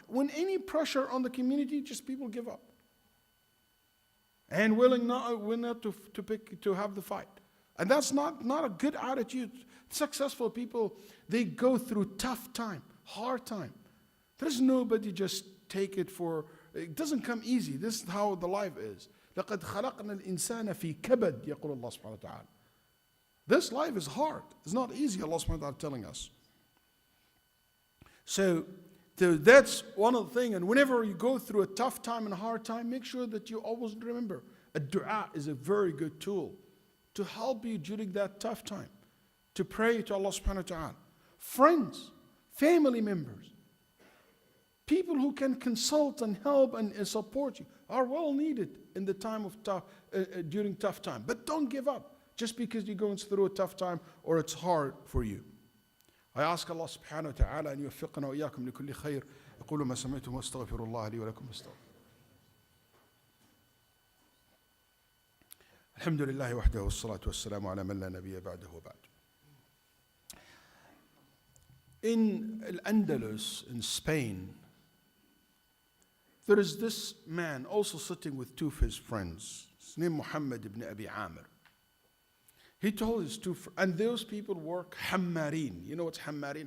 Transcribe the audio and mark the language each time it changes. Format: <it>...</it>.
<en>When any pressure on the community, just people give up. And willing not to have the fight. And that's not a good attitude. Successful people, they go through tough time, hard time. There's nobody just take it for, it doesn't come easy. This is how the life is.</en> <ar>لَقَدْ خَلَقْنَا الْإِنسَانَ فِي كَبَدٍ يَقُولُ Allah subhanahu wa ta'ala.</ar> <en>This life is hard. It's not easy, Allah subhanahu wa ta'ala telling us. So that's one of the things. And whenever you go through a tough time and a hard time, make sure that you always remember, a dua is a very good tool to help you during that tough time. To pray to Allah subhanahu wa ta'ala. Friends, family members, people who can consult and help and support you are well needed in the time of during tough time. But don't give up just because you're going through a tough time or it's hard for you. I ask Allah subhanahu wa ta'ala</en> <ar>أن يوفقنا وإياكم لكل خير. أقول ما سمعتم واستغفر الله لي ولكم استغفر. الحمد لله وحده والصلاة والسلام على من لا نبي بعده وبعد.</ar> <en>In Al-Andalus, in Spain, there is this man also sitting with two of his friends. His name Muhammad ibn Abi Amr. He told his two friends, and those people work hammarin. You know what's hammarin?</en>